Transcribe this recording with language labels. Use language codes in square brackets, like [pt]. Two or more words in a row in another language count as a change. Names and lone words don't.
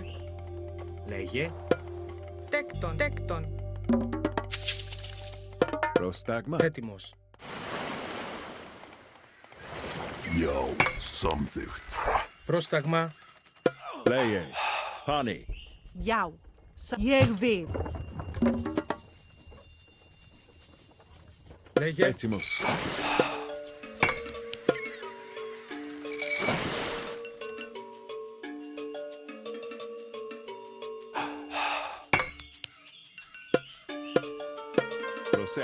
[el] Λέγε. Τέκτον. Πρόσταγμα. Έτοιμος. [is] Jou, samþykkt. [el] Πρόσταγμα. Λέγε. Πάνι. [is] Já. Ég vil. [el] Λέγε. Έτοιμος. Προσέχ.